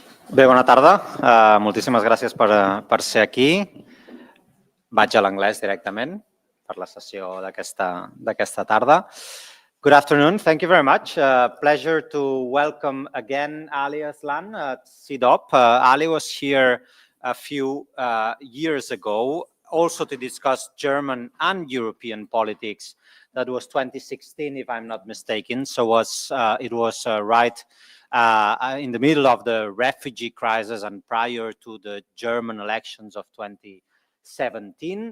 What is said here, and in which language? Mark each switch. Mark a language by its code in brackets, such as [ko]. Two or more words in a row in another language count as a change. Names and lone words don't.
[ca] Bé, bona tarda. Moltíssimes gràcies per ser aquí. Vaig a l'anglès directament per la sessió d'aquesta tarda. [en] Good afternoon. Thank you very much. Pleasure to welcome again Ali Aslan at CIDOB. Ali was here a few years ago also to discuss German and European politics. That was 2016, if I'm not mistaken. So it was right in the middle of the refugee crisis and prior to the German elections of 2017.